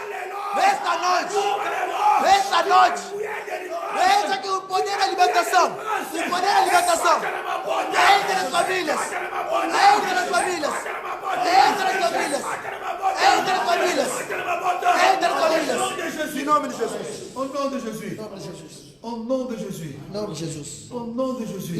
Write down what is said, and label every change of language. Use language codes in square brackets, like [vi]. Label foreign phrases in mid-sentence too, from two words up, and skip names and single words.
[pt] Esta noite. Esta noite. Veja que o poder da libertação. O poder da libertação. Entra nas famílias. Entra nas famílias. Entra nas famílias. Entra nas famílias. Entra nas famílias. Em nome de Jesus. [fr] Au nom de Jésus. [pt] Em nome de Jesus. [fr] Au nom de Jésus. [pt] Em nome de Jesus. [fr] Au nom de Jésus.